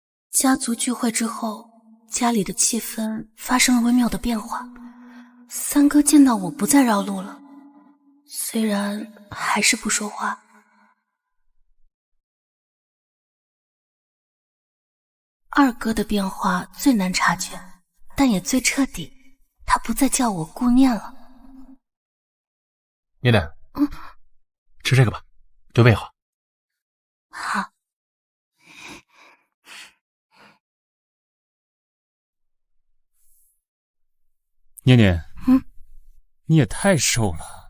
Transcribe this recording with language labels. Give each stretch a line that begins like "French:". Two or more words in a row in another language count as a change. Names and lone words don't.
Chinese: 家族聚會之後，家裡的氣氛發生了微妙的變化。三哥見到我不再繞路了，雖然還是不說話。二哥的變化最難察覺，但也最徹底，他不再叫我顧念了。念念，吃這個吧，對胃好。好。念念，你也太瘦了。